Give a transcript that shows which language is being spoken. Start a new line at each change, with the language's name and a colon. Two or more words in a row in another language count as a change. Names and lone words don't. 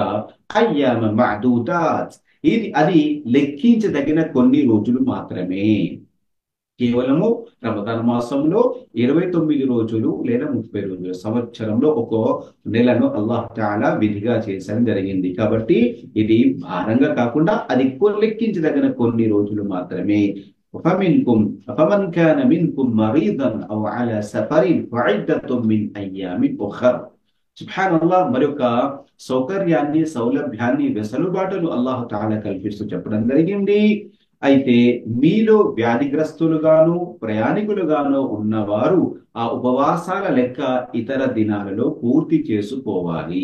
Telugu: ఇక
Arabic: أياما معدودات,
Telugu: అది లెక్కించదగిన కొన్ని రోజులు మాత్రమే. కేవలము రమదాన్ మాసంలో 29 రోజులు లేదా 30 రోజులు, సంవత్సరంలో ఒక నెలను
Arabic: الله تعالى
Telugu: విధిగా చేసడం జరిగింది. కాబట్టి ఇది భారంగా కాకుండా అది లెక్కించదగిన కొన్ని రోజులు మాత్రమే.
Arabic: فمنكم فمن كان منكم مريضا او على سفر فعدة من ايام اخر.
Telugu: సుబ్హానల్లాహ్, మరొక సౌకర్యాన్ని, సౌలభ్యాన్ని, వెసులుబాటును
Arabic: الله تعالى
Telugu: కల్పిస్తూ చెప్పడం జరిగింది. అయితే మీలో వ్యాధిగ్రస్తులుగాను ప్రయాణికులుగాను ఉన్నవారు ఆ ఉపవాసాల లెక్క ఇతర దినాలలో పూర్తి చేసుకోవాలి.